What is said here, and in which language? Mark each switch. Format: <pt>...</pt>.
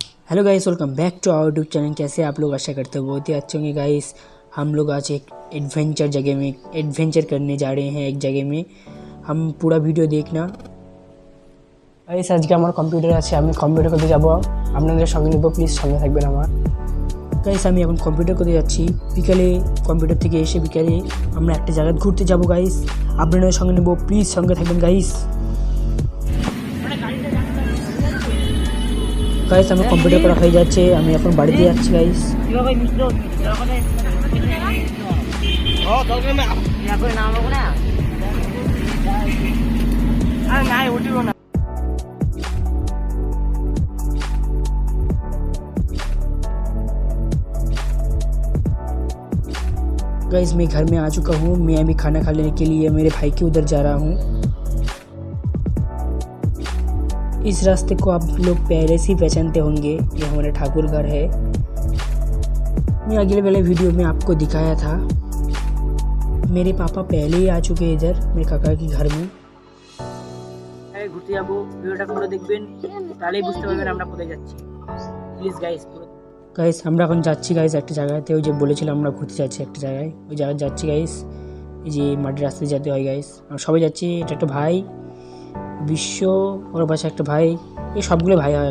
<hi>Hello guys, welcome back to our YouTube channel. कैसे आप लोग? आशा करते हो बहुत ही अच्छे होंगे गाइस। हम लोग आज एक एडवेंचर करने जा रहे हैं एक जगह में। हम पूरा वीडियो देखना।</hi> <bn>গাইস আজকে আমার কম্পিউটার আছে, আমি কম্পিউটার করতে যাব, আপনাদের সঙ্গে নেব, প্লিজ সঙ্গে থাকবেন আমার। গাইস আমি এখন কম্পিউটার করতে যাচ্ছি। বিকালে কম্পিউটার থেকে এসে বিকালে আমরা একটা জায়গায় ঘুরতে যাব গাইস, আপনাদের সঙ্গে নেব, প্লিজ সঙ্গে থাকবেন গাইস। গাইস আমার কম্পিউটার করা হয়ে যাচ্ছে, আমি এখন বাড়িতে যাচ্ছি গাইস।</bn> <hi>गाइस मैं घर में आ चुका हूँ। मैं अभी खाना खा लेने के लिए मेरे भाई के उधर जा रहा हूँ। इस रास्ते को आप लोग पहले से ही पहचानते होंगे, ये हमारा ठाकुर घर है। मैं अगले वाले वीडियो में आपको दिखाया था। मेरे पापा पहले ही आ चुके हैं इधर मेरे काका के घर में।</hi> <bn>ঘুরতে যাবো, ভিডিওটা পুরো দেখবেন, তাহলেই বুঝতে পারবেন আমরা কোথায় যাচ্ছি। প্লিজ গাইস গাইস আমরা এখন যাচ্ছি গাইস একটা জায়গাতে, ওই যে বলেছিলাম আমরা ঘুরতে যাচ্ছি একটা জায়গায়, ওই জায়গায় যাচ্ছি গাইস। এই যে মাটির রাস্তায় যেতে হয় গাইস, আমরা সবাই যাচ্ছি। এটা একটা ভাই বিশ্ব, ওর পাশে একটা ভাই, এই সবগুলো ভাই হয়।</bn>